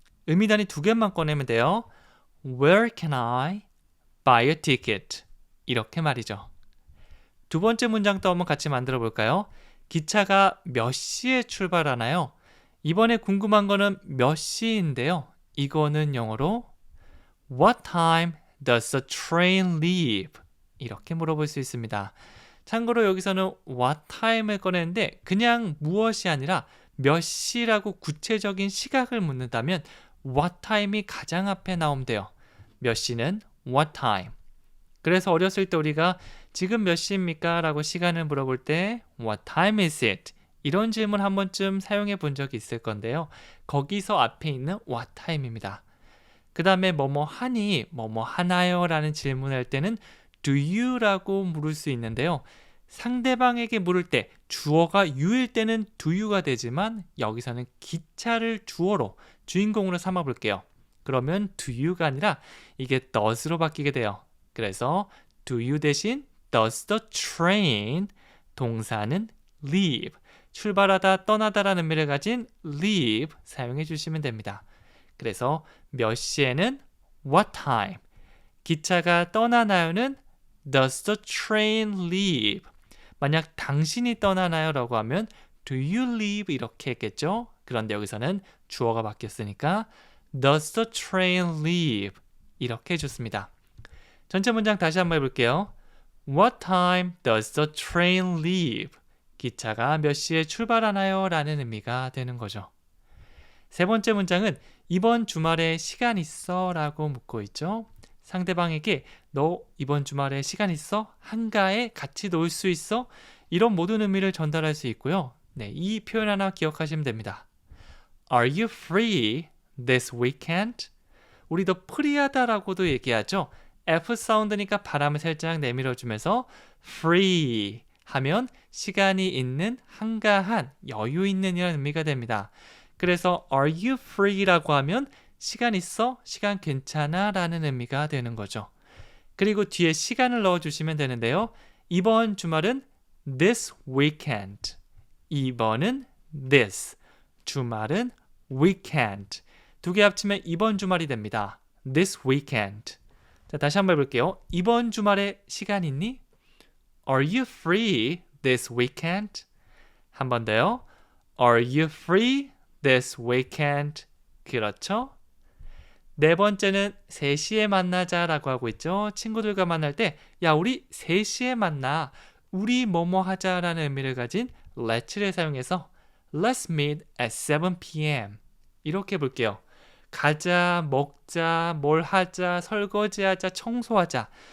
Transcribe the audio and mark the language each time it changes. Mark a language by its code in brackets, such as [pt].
[ko] 의미단위 두 개만 꺼내면 돼요. [en] Where can I buy a ticket? [ko] 이렇게 말이죠. 두 번째 문장도 한번 같이 만들어 볼까요? 기차가 몇 시에 출발하나요? 이번에 궁금한 거는 몇 시인데요. 이거는 영어로 [en] What time does the train leave? [ko] 이렇게 물어볼 수 있습니다. 참고로 여기서는 what time을 꺼내는데 그냥 무엇이 아니라 몇 시라고 구체적인 시각을 묻는다면 what time이 가장 앞에 나오면 돼요. 몇 시는 what time. 그래서 어렸을 때 우리가 지금 몇 시입니까? 라고 시간을 물어볼 때 [en] what time is it? [ko] 이런 질문 한 번쯤 사용해 본 적이 있을 건데요. 거기서 앞에 있는 what time입니다. 그 다음에 뭐뭐 하니, 뭐뭐 하나요? 라는 질문할 때는 do you? 라고 물을 수 있는데요. 상대방에게 물을 때 주어가 you일 때는 do you가 되지만 여기서는 기차를 주어로, 주인공으로 삼아 볼게요. 그러면 do you가 아니라 이게 does로 바뀌게 돼요. 그래서 do you 대신 [en] does the train, [ko] 동사는 leave, 출발하다, 떠나다라는 의미를 가진 leave 사용해 주시면 됩니다. 그래서 몇 시에는 what time, 기차가 떠나나요는 [en] does the train leave. [ko] 만약 당신이 떠나나요? 라고 하면 [en] do you leave? [ko] 이렇게 했겠죠? 그런데 여기서는 주어가 바뀌었으니까 [en] does the train leave? [ko] 이렇게 해줬습니다. 전체 문장 다시 한번 해볼게요. [en] What time does the train leave? [ko] 기차가 몇 시에 출발하나요? 라는 의미가 되는 거죠. 세 번째 문장은 이번 주말에 시간 있어? 라고 묻고 있죠. 상대방에게 너 이번 주말에 시간 있어? 한가해? 같이 놀 수 있어? 이런 모든 의미를 전달할 수 있고요. 네, 이 표현 하나 기억하시면 됩니다. [en] Are you free this weekend? [ko] 우리도 프리하다라고도 얘기하죠. F 사운드니까 바람을 살짝 내밀어주면서 free 하면 시간이 있는, 한가한, 여유 있는 이런 의미가 됩니다. 그래서 [en] are you free [ko] 라고 하면 시간 있어? 시간 괜찮아? 라는 의미가 되는 거죠. 그리고 뒤에 시간을 넣어주시면 되는데요. 이번 주말은 this weekend. 이번은 this. 주말은 weekend. 두 개 합치면 이번 주말이 됩니다. this weekend. 자, 다시 한번 해볼게요. 이번 주말에 시간 있니? [en] Are you free this weekend? [ko] 한 번 더요. [en] Are you free this weekend? [ko] 그렇죠? 네 번째는 3시에 만나자라고 하고 있죠. 친구들과 만날 때 야, 우리 3시에 만나. 우리 뭐뭐 하자라는 의미를 가진 let's를 사용해서 [en] Let's meet at 7 p.m. [ko] 이렇게 볼게요. 가자, 먹자, 뭘 하자, 설거지하자, 청소하자.